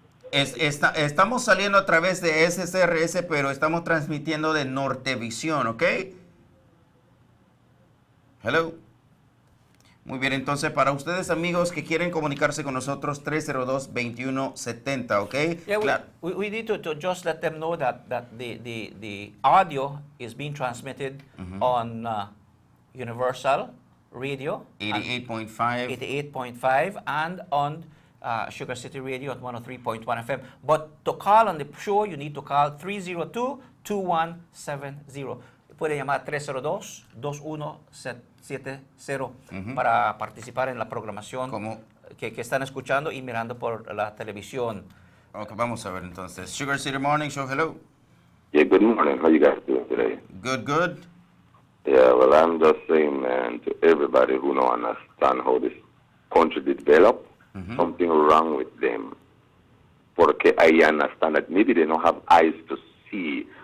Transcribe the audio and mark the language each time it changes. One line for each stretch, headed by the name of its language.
Spanish: Estamos saliendo a través de SCRS, pero estamos transmitiendo de Nortevisión, ¿ok? Hello. Muy bien, entonces para ustedes amigos que quieren comunicarse con nosotros, 302-2170, ¿ok?
English: Yeah, we need to just let them know that the audio is being transmitted on Universal Radio 88.5 and on Sugar City Radio at 103.1 FM. But to call on the show, you need to call 302-2170.
Spanish: Puede llamar 302-2170 para participar en la programación que están escuchando y mirando por la televisión. Ok, vamos a ver entonces. Sugar City Morning Show, hello.
English: Yeah, good morning. How you guys doing today? Good, good. Yeah, well, I'm just saying, man, to everybody who don't understand how this country developed, something wrong with them. Porque I understand that maybe they don't have eyes to see.